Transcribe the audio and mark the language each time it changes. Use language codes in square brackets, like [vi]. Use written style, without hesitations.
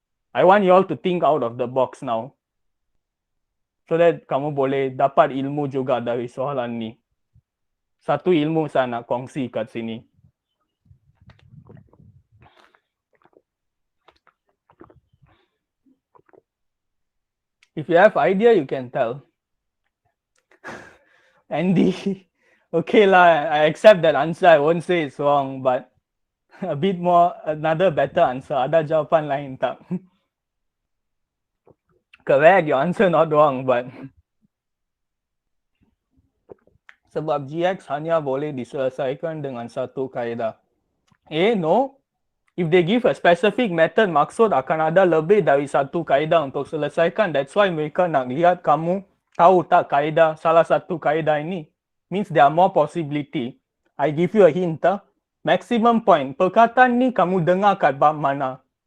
[en] I want you all to think out of the box now. So that [ms] kamu boleh dapat ilmu juga dari soalan ni. Satu ilmu saya nak kongsi kat sini. [en] If you have idea, you can tell. Andy, okay lah, I accept that answer. I won't say it's wrong, but a bit more, another better answer. [ms] Ada jawapan lain tak? [en] Correct, your answer not wrong, but [ms] sebab GX hanya boleh diselesaikan dengan satu kaedah. No. [en] If they give a specific method, [ms] maksud akan ada lebih dari satu kaedah untuk selesaikan. [en] That's why [ms] mereka nak lihat kamu tahu tak kaedah, salah satu kaedah ini. [en] Means there are more possibility. I give you a hint. Maximum point. [ms] Perkataan ni kamu dengar kat bab mana?